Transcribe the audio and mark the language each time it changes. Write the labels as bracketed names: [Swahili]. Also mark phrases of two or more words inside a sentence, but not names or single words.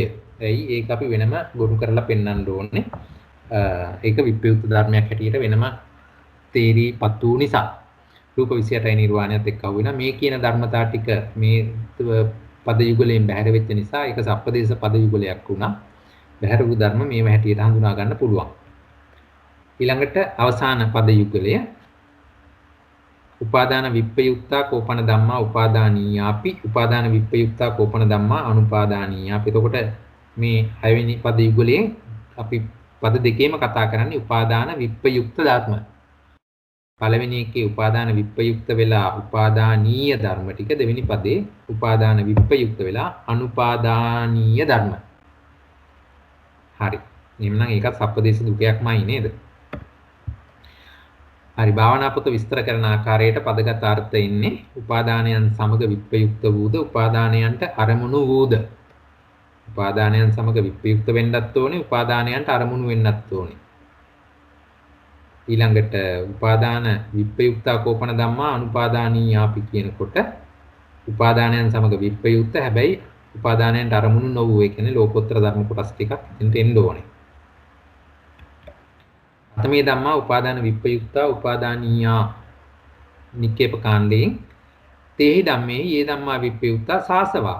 [Sinhala] එයි ඒක අපි වෙනම ගොනු කරලා පෙන්වන්න ඕනේ. ඒක විප්‍රයුක්ත ධර්මයක් හැටියට වෙනම තේරිපත්තු නිසා රූප 28යි නිර්වාණයත් එක්ක අහු වෙනවා. මේ කියන ධර්මතා ටික මේ පද යුගලයෙන් බැහැර වෙච්ච නිසා ඒක සප්පදේශ පද යුගලයක් වුණා. බැහැර වූ ධර්ම මේව හැටියට හඳුනා ගන්න පුළුවන්. ඊළඟට අවසාන පද යුගලය [Pali] උපාදාන විප්පයුක්තා කෝපන ධම්මා උපාදානීයාපි උපාදාන විප්පයුක්තා කෝපන ධම්මා අනුපාදානීයාපි. [Sinhala] එතකොට මේ 6 වෙනි පද යුගලයෙන් අපි පද දෙකේම කතා කරන්නේ උපාදාන විප්පයුක්ත ධර්ම. පළවෙනි එකේ උපාදාන විප්පයුක්ත වෙලා උපාදානීය ධර්ම ටික, දෙවෙනි පදේ උපාදාන විප්පයුක්ත වෙලා අනුපාදානීය ධර්ම. හරි. එහෙනම් ඒකත් සප්පදේශ දුකයක්මයි නේද? හරි භාවනා පොත විස්තර කරන ආකාරයට පදගත අර්ථ ඉන්නේ උපාදානයන් සමග විප්‍රයුක්ත වූද උපාදානයන්ට අරමුණු වූද. උපාදානයන් සමග විප්‍රයුක්ත වෙන්නත් ඕනේ උපාදානයන්ට අරමුණු වෙන්නත් ඕනේ. ඊළඟට [Pali] උපාදාන විප්‍රයුක්තා කෝපන ධම්මා අනුපාදානීයාපි [Sinhala] කියනකොට උපාදානයන් සමග විප්‍රයුක්ත හැබැයි උපාදානයන්ට අරමුණු නොවූ ඒ කියන්නේ ලෝකෝත්තර ධර්ම කොටස් ටිකක් එතනට එන්න ඕනේ. [Pali] අතමේ ධම්මා උපාදාන විප්‍රයුක්තා උපාදානීයා [Sinhala] නික්කේප කාණ්ඩයෙන් [Pali] තේහි ධම්මේ යේ ධම්මා විප්‍රයුක්තා සාසවා.